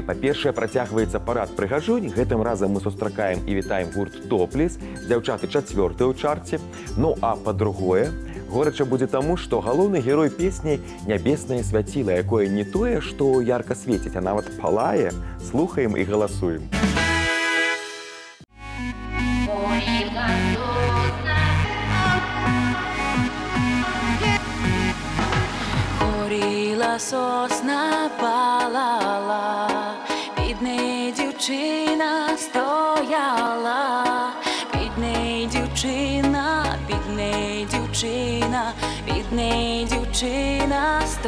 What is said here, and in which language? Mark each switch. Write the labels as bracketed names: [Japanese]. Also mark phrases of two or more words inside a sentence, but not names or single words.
[Belarusian] Па-першае, працягваецца парад прыгажунь. Гэтым разам мы сустракаем і вітаем гурт «Топлес». Дзяўчаты 4-й у чарце. Ну, а па-другое, Горача будзе таму, што галоўны герой песні нябеснае свяціла, якое не тое, што ярка свеціць, а нават палае. Слухаем і галасуем. [Ukrainian] Горіла сосна, палала, під нею дівчина стояла, під нею дівчина, під нею дівчина, під нею дівчина